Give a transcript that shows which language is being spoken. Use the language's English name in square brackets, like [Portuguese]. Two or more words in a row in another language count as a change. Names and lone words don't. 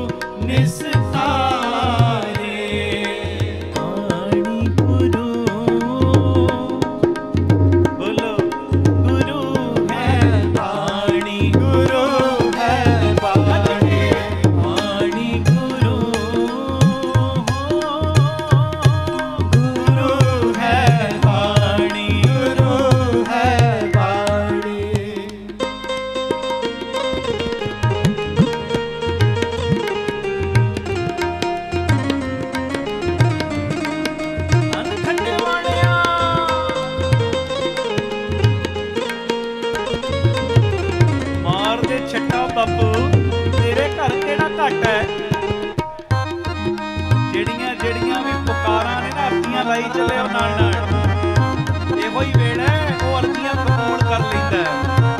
[Punjabi] ਨਿਸਤਾਰੇ ਪਾਣੀ ਗੁਰੂ ਬੋਲੋ ਗੁਰੂ ਹੈ ਪਾਣੀ ਗੁਰੂ ਹੈ ਪਾਣੀ ਪਾਣੀ ਗੁਰੂ है पाणी पाणी गुरु ਗੁਰੂ ਹੈ ਪਾਣੀ ਗੁਰੂ ਹੈ ਪਾਣੀ ਧੰਨ ਖੰਡੇ ਵਾਲਿਆ ਮਾਰ ਦੇ ਛੱਟਾ ਬਾਪੂ ਤੇਰੇ ਘਰ ਕਿਹੜਾ ਘੱਟ ਹੈ ਜਿਹੜੀਆਂ ਜਿਹੜੀਆਂ ਵੀ ਪੁਕਾਰਾਂ ਨੇ ਨਾ ਅਰਜ਼ੀਆਂ ਲਾਈ ਚੱਲਿਓ ਨਾਲ ਨਾਲ ਇਹੋ ਹੀ ਵੇੜਾ ਹੈ, ਉਹ ਅਰਜ਼ੀਆਂ ਕਬੂਲ ਕਰ ਲੈਂਦਾ ਹੈ।